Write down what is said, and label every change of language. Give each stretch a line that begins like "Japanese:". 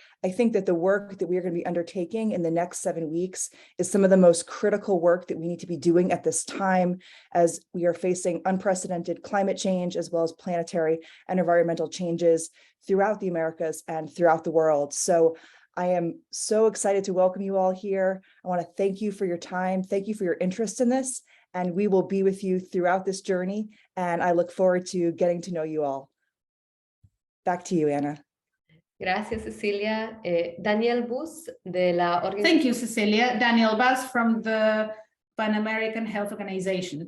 English: I think that the work that we are going to be undertaking in the next 7 weeks is some of the most critical work that we need to be doing at this time, as we are facing unprecedented climate change as well as planetary and environmental changes throughout the Americas and throughout the world. So I am so excited to welcome you all here. I want to thank you for your time. Thank you for your interest in this, and we will be with you throughout this journey. And I look forward to getting to know you all. Back to you, Anna.
Spanish: Gracias, Cecilia. Daniel Bus de la Organización.
English: Thank you, Cecilia. Daniel Bus from the Pan-American Health Organization.